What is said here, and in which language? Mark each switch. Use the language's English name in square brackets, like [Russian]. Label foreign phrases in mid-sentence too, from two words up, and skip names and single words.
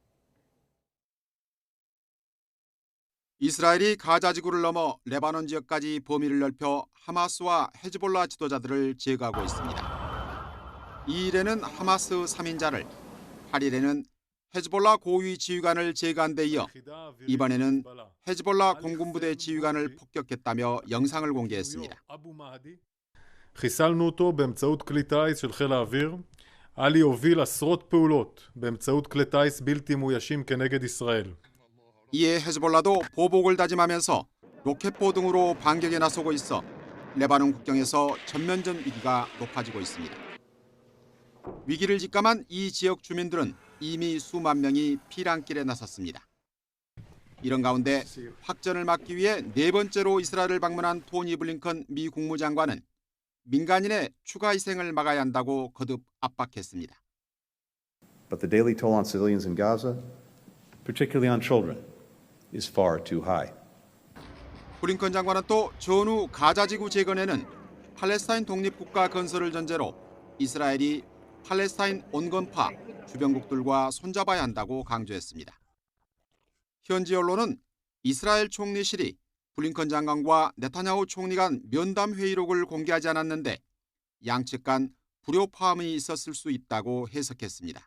[Korean] 이스라엘이 가자 지구를 넘어 레바논 지역까지 범위를 넓혀 하마스와 헤즈볼라 지도자들을 제거하고 있습니다. 2일에는 하마스 3인자를, 8일에는 헤즈볼라 고위 지휘관을 제거한 데 이어 이번에는 헤즈볼라 공군부대 지휘관을 폭격했다며 영상을 공개했습니다. [Hebrew] חיסלנו אותו באמצעות כלי טיס של חיל האוויר. עלי הוביל עשרות פעולות באמצעות כלי טיס בלתי מאוישים כנגד ישראל. [Korean] 이에 헤즈볼라도 보복을 다짐하면서 로켓포 등으로 반격에 나서고 있어 레바논 국경에서 전면전 위기가 높아지고 있습니다. 위기를 직감한 이 지역 주민들은 이미 수만 명이 피난길에 나섰습니다. 이런 가운데 확전을 막기 위해 네 번째로 이스라엘을 방문한 토니 블링컨 미 국무장관은 민간인의 추가 희생을 막아야 한다고 거듭 압박했습니다. [English] But the daily toll on civilians in Gaza, particularly on children, is far too high. [Korean] 블링컨 장관은 또 전후 가자 지구 재건에는 팔레스타인 독립국가 건설을 전제로 이스라엘이 팔레스타인 온건파 주변국들과 손잡아야 한다고 강조했습니다. 현지 언론은 이스라엘 총리실이 블링컨 장관과 네타냐후 총리 간 면담 회의록을 공개하지 않았는데 양측 간 불협화음이 있었을 수 있다고 해석했습니다.